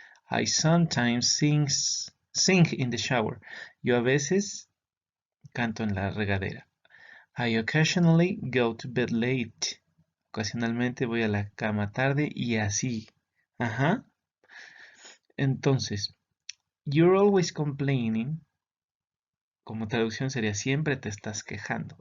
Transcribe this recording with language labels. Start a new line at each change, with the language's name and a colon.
English: I sometimes sing in the shower.
Spanish: Yo a veces canto en la regadera.
English: I occasionally go to bed late.
Spanish: Ocasionalmente voy a la cama tarde y así. Ajá. Entonces,
English: you're always complaining,
Spanish: como traducción sería siempre te estás quejando.